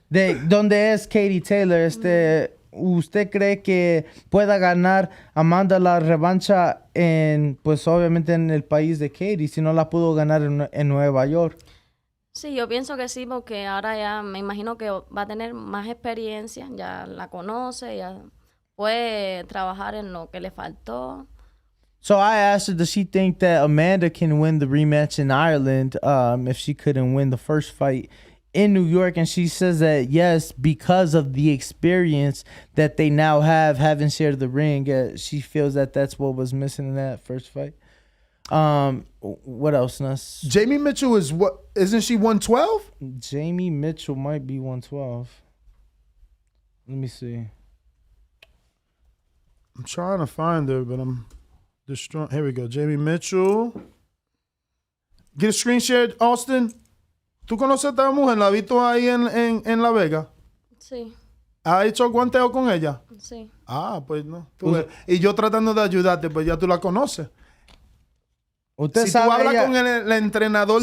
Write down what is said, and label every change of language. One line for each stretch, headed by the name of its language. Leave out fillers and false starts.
Spanish: De donde es Katie Taylor. ¿Usted cree que pueda ganar Amanda la revancha pues obviamente en el país de Katie, si no la pudo ganar en Nueva York? Sí, yo pienso que sí, porque ahora ya me imagino que va a tener más experiencia, ya la conoce, ya puede trabajar en lo que le faltó.
English: So I asked her, does she think that Amanda can win the rematch in Ireland if she couldn't win the first fight in New York? And she says that yes, because of the experience that they now have, having shared the ring, she feels that that's what was missing in that first fight. What else, Nuss? Jamie Mitchell is what? Isn't she 112? Jamie Mitchell might be 112. Let me see. I'm trying to find her, but I'm destroying. Here we go. Jamie Mitchell. Get a screen share, Austin.
Spanish: ¿Tú conoces a esta mujer? ¿La has visto ahí en La Vega? Sí. ¿Has hecho guanteo con ella? Sí. Ah, pues no. Y yo tratando de ayudarte, pues ya tú la conoces. Usted si sabe tú hablas ella, con el entrenador